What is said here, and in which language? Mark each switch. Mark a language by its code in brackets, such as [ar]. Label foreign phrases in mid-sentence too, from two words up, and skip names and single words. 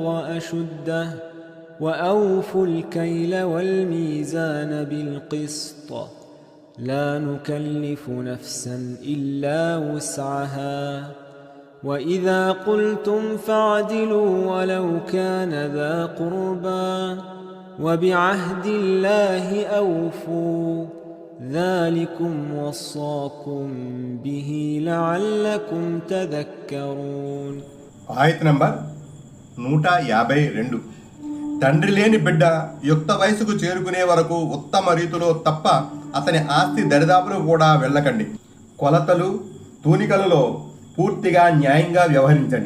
[ar] أشده وأوفوا الكيل والميزان بالقسط لا نكلف نفسا إلا وسعها وإذا قلتم فاعدلوا ولو كان ذا قربى وبعهد الله أوفوا ذلكم وصاكم به لعلكم تذكرون. [te] ఆయత్ నంబర్ 152. తండ్రి లేని బిడ్డ యుక్త వయసుకు చేరుకునే వరకు ఉత్తమ రీతిలో తప్ప అతని ఆస్తి దరిదాపులు కూడా వెళ్ళకండి. కొలతలు తూనికలలో పూర్తిగా న్యాయంగా వ్యవహరించండి.